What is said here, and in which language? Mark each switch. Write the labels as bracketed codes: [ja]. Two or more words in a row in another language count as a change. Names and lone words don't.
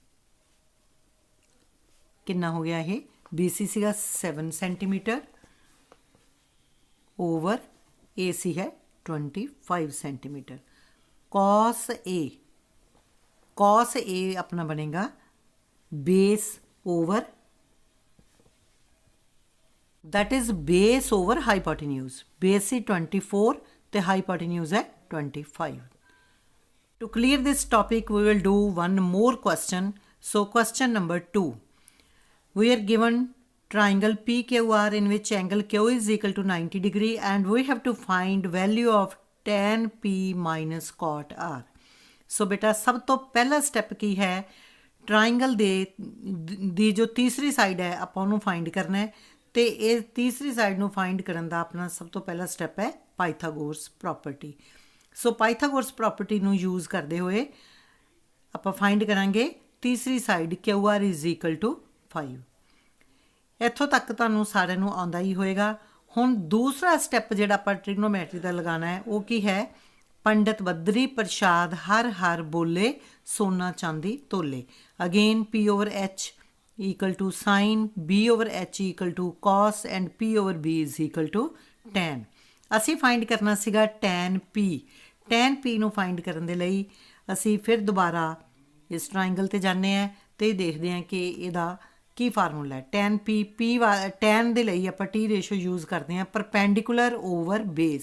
[pa] ਕਿੰਨਾ ਹੋ ਗਿਆ ਇਹ, BC ਸੀਗਾ 7 ਸੈਂਟੀਮੀਟਰ ਓਵਰ AC ਹੈ 25 ਸੈਂਟੀਮੀਟਰ। [en] cos A [pa] ਆਪਣਾ ਬਣੇਗਾ [en] base over that is base over hypotenuse। base is 24 ਤੇ hypotenuse है 25। To clear this topic we will do one more question। So question number 2, we are given triangle PQR in which angle Q is equal to 90 degree and we have to find value of tan P minus cot R। [pa] So ਬੇਟਾ ਸਭ ਤੋਂ ਪਹਿਲਾ ਸਟੈਪ ਕੀ ਹੈ, ਟ੍ਰਾਇੰਗਲ ਦੀ ਜੋ ਤੀਸਰੀ ਸਾਈਡ ਹੈ ਆਪਾਂ ਉਹਨੂੰ ਫਾਈਂਡ ਕਰਨਾ ਹੈ ਤੇ ਇਹ ਤੀਸਰੀ ਸਾਈਡ ਨੂੰ ਫਾਈਂਡ ਕਰਨ ਦਾ ਆਪਣਾ ਸਭ ਤੋਂ ਪਹਿਲਾ ਸਟੈਪ ਹੈ ਪਾਈਥਾਗੋਰਸ ਪ੍ਰੋਪਰਟੀ। ਸੋ ਪਾਈਥਾਗੋਰਸ ਪ੍ਰੋਪਰਟੀ ਨੂੰ ਯੂਜ਼ ਕਰਦੇ ਹੋਏ ਆਪਾਂ ਫਾਈਂਡ ਕਰਾਂਗੇ ਤੀਸਰੀ ਸਾਈਡ [en] QR is equal to 5। [pa] ਇੱਥੋਂ ਤੱਕ ਤੁਹਾਨੂੰ ਸਾਰਿਆਂ ਨੂੰ ਆਉਂਦਾ ਹੀ ਹੋਏਗਾ। ਹੁਣ ਦੂਸਰਾ ਸਟੈਪ ਜਿਹੜਾ ਆਪਾਂ ਟ੍ਰਿਗਨੋਮੈਟਰੀ ਦਾ ਲਗਾਉਣਾ ਹੈ ਉਹ ਕੀ ਹੈ, [hi] पंडित बद्री प्रसाद हर हर बोले सोना चांदी तोले। [en] अगेन P over H equal to sin, B over H equal to cos and P over B is equal to tan। [pa] ਅਸੀਂ ਫਾਈਂਡ ਕਰਨਾ ਸੀਗਾ [en] tan P। tan P [pa] ਨੂੰ ਫਾਈਂਡ ਕਰਨ ਦੇ ਲਈ ਅਸੀਂ ਫਿਰ ਦੁਬਾਰਾ ਇਸ ਟ੍ਰਾਇੰਗਲ ਤੇ ਜਾਂਦੇ ਹਾਂ ਤੇ ਦੇਖਦੇ ਹਾਂ ਕਿ ਇਹਦਾ ਕੀ ਫਾਰਮੂਲਾ ਹੈ। [en] tan P tan [pa] ਦੇ ਲਈ ਆਪਾਂ T [en] ratio use [pa] ਕਰਦੇ ਹਾਂ [en] perpendicular over base.